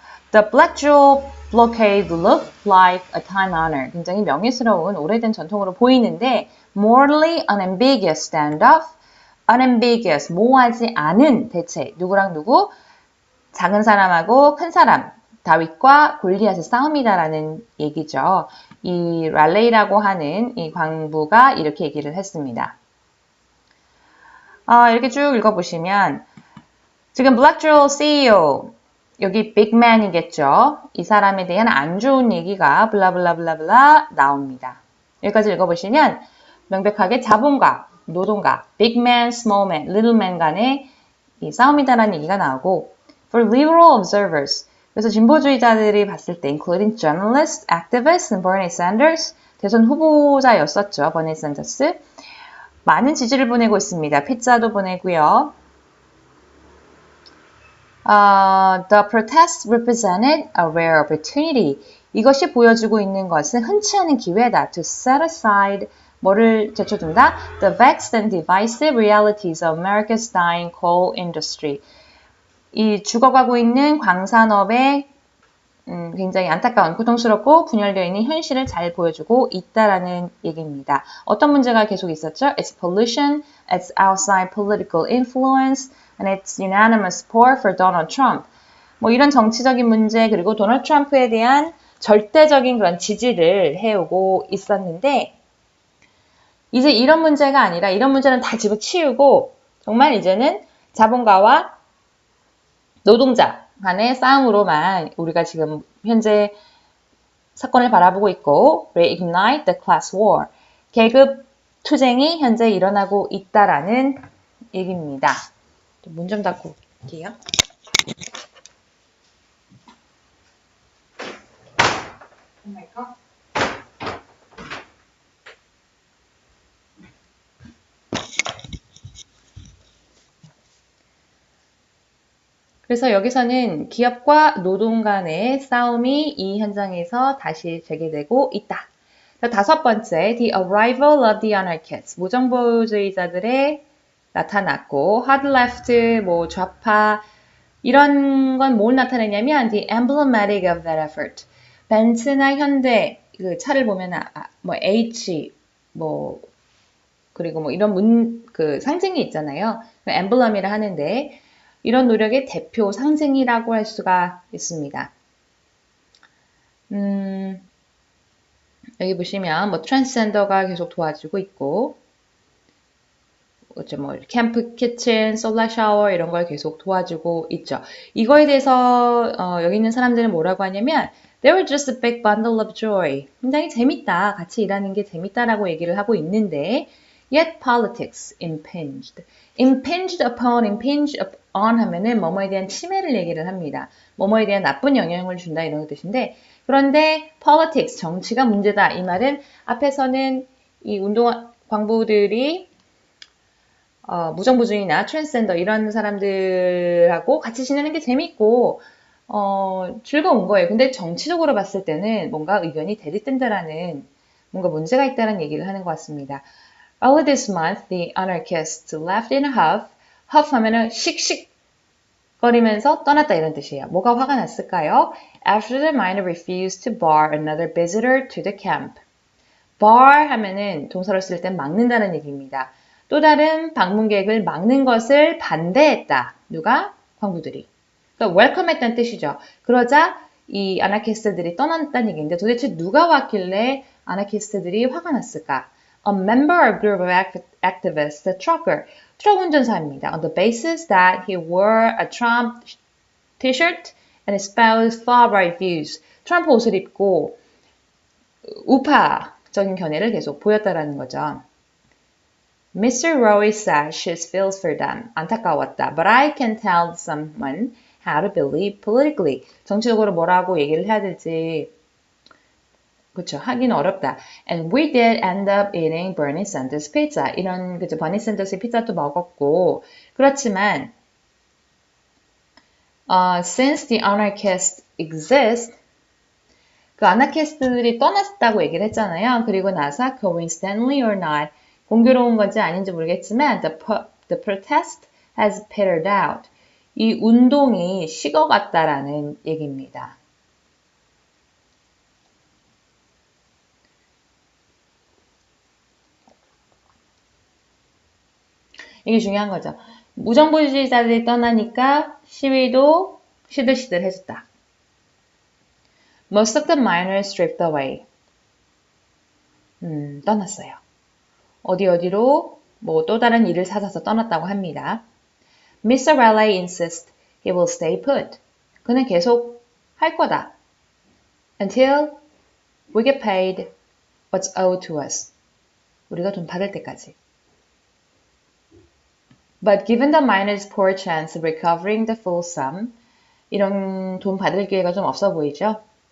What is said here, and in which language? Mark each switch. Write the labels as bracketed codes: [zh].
[en] The Black Jewel blockade looked like a time honor. [ko] 굉장히 명예스러운 오래된 전통으로 보이는데 [en] morally unambiguous standoff. [ko] unambiguous, 모호하지 않은 대체. 누구랑 누구? 작은 사람하고 큰 사람. 다윗과 골리앗의 싸움이다라는 얘기죠. 이 랄레이라고 하는 이 광부가 이렇게 얘기를 했습니다. 이렇게 쭉 읽어보시면 지금 Black Jewel CEO 여기 빅맨이겠죠. 이 사람에 대한 안 좋은 얘기가 블라블라블라블라 나옵니다. 여기까지 읽어보시면 명백하게 자본가, 노동가, 빅맨, 스몰맨, 리틀맨 간의 이 싸움이다라는 얘기가 나오고 [en] For liberal observers [ko] 그래서 진보주의자들이 봤을 때 [en] including journalists, activists, and Bernie Sanders [ko] 대선 후보자였었죠. 버니 샌더스 많은 지지를 보내고 있습니다. 피자도 보내고요. [en] The protest represented a rare opportunity. [ko] 이것이 보여주고 있는 것은 흔치 않은 기회다. [en] To set aside [ko] 뭐를 제쳐둔다? [en] The vexed and divisive realities of America's dying coal industry. [ko] 이 죽어가고 있는 광산업의 굉장히 안타까운, 고통스럽고 분열되어 있는 현실을 잘 보여주고 있다라는 얘기입니다. 어떤 문제가 계속 있었죠? [en] It's pollution, it's outside political influence, and it's unanimous support for Donald Trump. [ko] 뭐 이런 정치적인 문제 그리고 도널드 트럼프에 대한 절대적인 그런 지지를 해오고 있었는데 이제 이런 문제가 아니라 이런 문제는 다 집어치우고 정말 이제는 자본가와 노동자 간의 싸움으로만 우리가 지금 현재 사건을 바라보고 있고 [en] reignite the class war. [ko] 계급 투쟁이 현재 일어나고 있다라는 얘기입니다. 문 좀 닫고 올게요. 그래서 여기서는 기업과 노동 간의 싸움이 이 현장에서 다시 재개되고 있다. 다섯 번째, [en] the arrival of the anarchists. [ko] 무정부주의자들의 나타났고, [en] hard left, [ko] 뭐 좌파, 이런 건 뭘 나타내냐면 [en] the emblematic of that effort. [ko] 벤츠나 현대 그 차를 보면 뭐 H 뭐 그리고 뭐 이런 그 상징이 있잖아요. 엠블럼이라 하는데 이런 노력의 대표 상징이라고 할 수가 있습니다. 여기 보시면 뭐 트랜스젠더가 계속 도와주고 있고 뭐 캠프 키친, 솔라 샤워 이런 걸 계속 도와주고 있죠. 이거에 대해서 여기 있는 사람들은 뭐라고 하냐면 [en] They were just a big bundle of joy. [ko] 굉장히 재밌다. 같이 일하는 게 재밌다라고 얘기를 하고 있는데 [en] Yet politics impinged. Impinged upon, impinge on [ko] 하면은 뭐뭐에 대한 침해를 얘기를 합니다. 뭐뭐에 대한 나쁜 영향을 준다 이런 뜻인데 그런데 politics, 정치가 문제다. 이 말은 앞에서는 이 운동 광부들이 무정부주의나 트랜스젠더 이런 사람들하고 같이 지내는 게 재밌고 즐거운 거예요. 근데 정치적으로 봤을 때는 뭔가 의견이 대립된다라는 뭔가 문제가 있다는 얘기를 하는 것 같습니다. [en] Early this month, the anarchists left in a huff. [ko] huff 하면은 씩씩거리면서 떠났다 이런 뜻이에요. 뭐가 화가 났을까요? [en] After the miner refused to bar another visitor to the camp. [ko] bar 하면은 동사로 쓸 땐 막는다는 얘기입니다. 또 다른 방문객을 막는 것을 반대했다. 누가? 광부들이. 그러니까 welcome 했다는 뜻이죠. 그러자 이 아나키스트들이 떠났다는 얘기인데 도대체 누가 왔길래 아나키스트들이 화가 났을까? [en] A member of group of activists, the trucker, [ko] 트럭 운전사입니다. [en] On the basis that he wore a Trump t-shirt and espoused far-right views. [ko] 트럼프 옷을 입고 우파적인 견해를 계속 보였다라는 거죠. [en] Mr. Rowe says she feels for them. [ko] 안타까웠다. [en] But I can tell someone how to believe politically. [ko] 정치적으로 뭐라고 얘기를 해야 될지 그렇죠. 하기는 어렵다. [en] And we did end up eating Bernie Sanders pizza. [ko] 이런 그죠. 버니 샌더스 피자도 먹었고 그렇지만 [en] since the anarchists exist [ko] 그 아나키스트들이 떠났다고 얘기를 했잖아요. 그리고 나서 [en] coincidentally or not [ko] 공교로운 건지 아닌지 모르겠지만 [en] the protest has petered out. [ko] 이 운동이 식어갔다라는 얘기입니다. 이게 중요한 거죠. 무정부주의자들이 떠나니까 시위도 시들시들해졌다. [en] Most of the miners stripped away. [ko] 떠났어요. 어디로 뭐 또 다른 일을 찾아서 떠났다고 합니다. [en] Mr. Raleigh insists he will stay put. [ko] 그는 계속 할 거다. [en] Until we get paid what's owed to us. [ko] 우리가 돈 받을 때까지. [en] But given the miners' poor chance of recovering the full sum, [ko] 이런 돈 받을 기회가 좀 없어 보이죠?